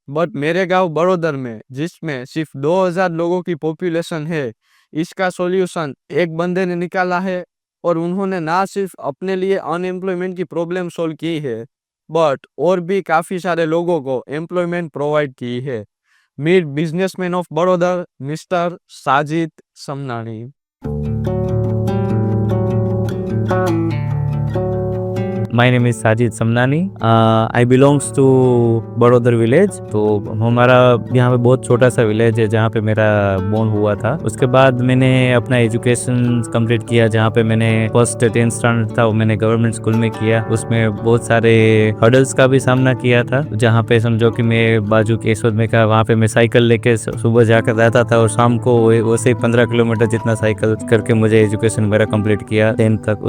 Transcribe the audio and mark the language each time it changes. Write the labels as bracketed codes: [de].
[hi] But मेरे गांव बड़ोदर में जिसमें सिर्फ 2000 लोगों की पॉपुलेशन है, इसका सॉल्यूशन एक बंदे ने निकाला है और उन्होंने ना सिर्फ अपने लिए अनएम्प्लॉयमेंट की प्रॉब्लम सॉल्व की है बट और भी काफ़ी सारे लोगों को एम्प्लॉयमेंट प्रोवाइड की है। [en] Meet businessman of Badodar mister Sajid Samnani. My name is Sajid Samnani. I belongs to Badodar village. [hi] तो हमारा यहाँ पे बहुत छोटा सा विलेज है जहाँ पे मेरा बोर्न हुआ था। उसके बाद मैंने अपना एजुकेशन कंप्लीट किया, जहाँ पे मैंने फर्स्ट 10th स्टैंडर्ड था वो मैंने गवर्नमेंट स्कूल में किया। उसमें बहुत सारे हर्डल्स का भी सामना किया था, जहाँ पे समझो कि मैं बाजू के यशोद में का वहाँ पे मैं साइकिल लेके सुबह जाकर रहता था और शाम को वैसे ही 15 किलोमीटर जितना साइकिल करके मुझे एजुकेशन मेरा कंप्लीट किया 10th तक।